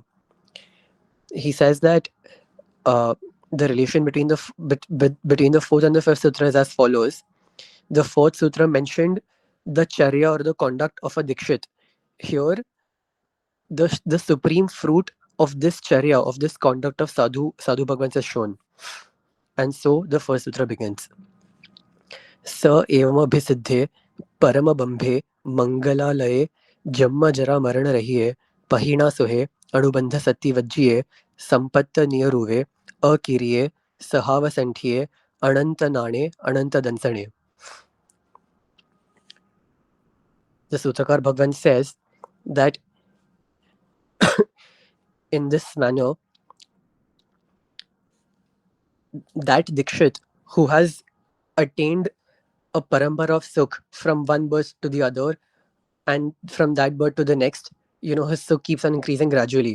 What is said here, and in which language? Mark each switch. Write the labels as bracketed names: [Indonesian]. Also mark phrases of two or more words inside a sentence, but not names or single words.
[English] He says that uh, the relation between between the fourth and the fifth sutra is as follows. The fourth sutra mentioned the charya or the conduct of a dikshit. Here, the supreme fruit of this charya, of this conduct of [Hindi] sadhu bhagwans [English] is shown. And so the first sutra begins. [Prakrit languages] स एवमभिसिद्धे परमबंभे मंगलालये जन्म जरा मरण रहिए पहिणा सुहे अणुबंध सत्ति वज्जिए संपत्त नियरुवे अकिरिये सहावसंठिये अनंत नाणे अनंत दंसणे. [English] The Sutrakar Bhagwan says that in this manner, that Dikshit who has attained a parambara of sukh from one birth to the other, and from that birth to the next, his sukh keeps on increasing gradually.